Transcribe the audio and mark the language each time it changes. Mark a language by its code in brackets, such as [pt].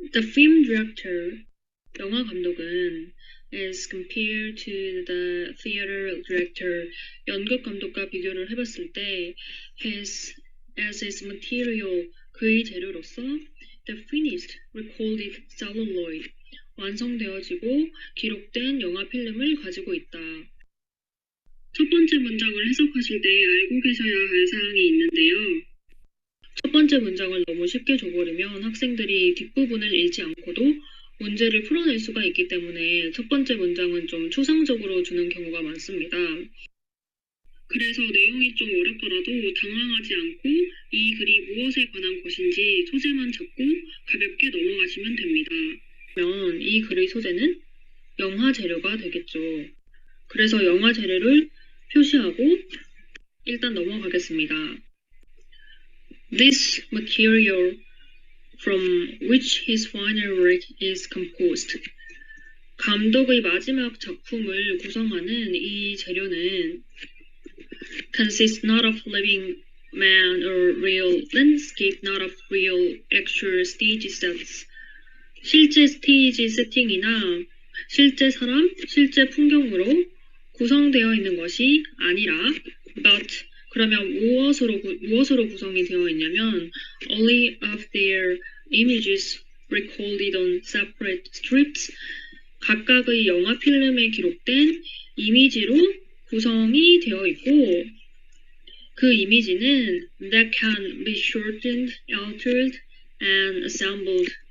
[en] The film director, [ko] 영화 감독은 [en] is compared to the theater director, [ko] 연극 감독과 비교를 해봤을 때 [en] has as its material, [ko] 그의 재료로서 [en] the finished recorded celluloid, [ko] 완성되어지고 기록된 영화 필름을 가지고 있다. 첫 번째 문장을 해석하실 때 알고 계셔야 할 사항이 있는데요. 첫 번째 문장을 너무 쉽게 줘버리면 학생들이 뒷부분을 읽지 않고도 문제를 풀어낼 수가 있기 때문에 첫 번째 문장은 좀 추상적으로 주는 경우가 많습니다. 그래서 내용이 좀 어렵더라도 당황하지 않고 이 글이 무엇에 관한 것인지 소재만 잡고 가볍게 넘어가시면 됩니다. 그러면 이 글의 소재는 영화 재료가 되겠죠. 그래서 영화 재료를 표시하고 일단 넘어가겠습니다. [en] This material from which his final work is composed. [ko] 감독의 마지막 작품을 구성하는 이 재료는 [en] consists not of living man or real landscape, not of real actual stage sets. [ko] 실제 스테이지 세팅이나 실제 사람, 실제 풍경으로 구성되어 있는 것이 아니라 but 그러면 무엇으로 구성이 되어 있냐면 [en] only of their images recorded on separate strips, [ko] 각각의 영화 필름에 기록된 이미지로 구성이 되어 있고 그 이미지는 [en] that can be shortened, altered, and assembled.